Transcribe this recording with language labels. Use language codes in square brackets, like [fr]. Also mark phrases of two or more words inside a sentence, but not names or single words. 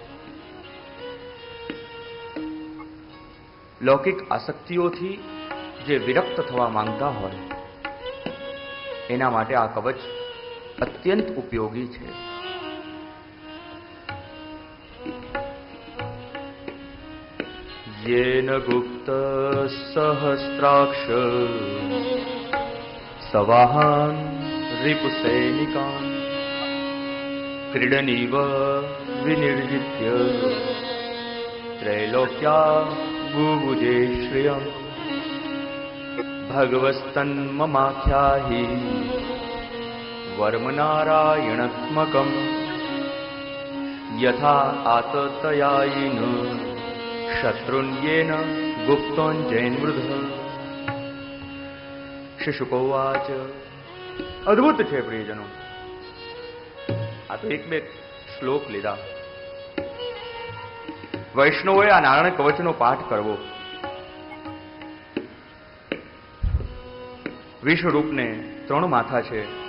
[gu] લૌકિક આસક્તિઓથી જે વિરક્ત થવા માંગતા હોય એના માટે આ કવચ અત્યંત ઉપયોગી છે. [sa] येन गुप्त सहस्राक्ष सवाहान रिपुसैनिकान् क्रीडनीव विनिर्जित्य त्रैलोक्या बुभुजे श्रियम् भगवस्तन्ममाख्याहि वर्मनारायणात्मकम् यथा आततयायिन शत्रुन्येन गुप्तोञ्जयन्मृध. शिशुकोवाच. [gu] અદ્ભુત છે પ્રિયજનો. આ તો એક બે શ્લોક લીધા. વૈષ્ણવોએ આ નારાયણ કવચનો પાઠ કરવો. વિશ્વરૂપને 3 માથા છે.